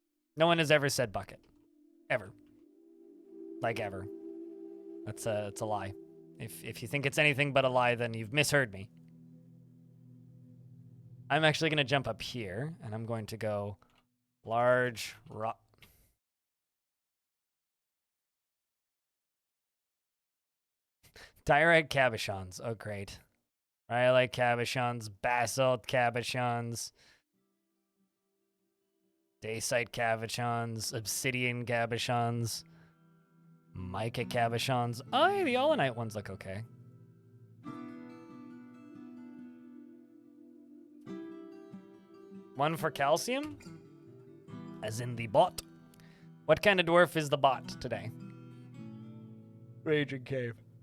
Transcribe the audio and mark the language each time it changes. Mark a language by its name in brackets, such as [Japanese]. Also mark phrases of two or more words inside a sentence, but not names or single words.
[English] No one has ever said bucket. Ever. Like ever. That's a lie. If you think it's anything but a lie, then you've misheard me. I'm actually going to jump up here, and I'm going to go large rock. Diorite cabochons. Oh, great. Rhyolite cabochons, basalt cabochons, dacite cabochons, obsidian cabochons, mica cabochons. Oh, hey, the allanite ones look okay. One for calcium, as in the bot. What kind of dwarf is the bot today? Raging Cave.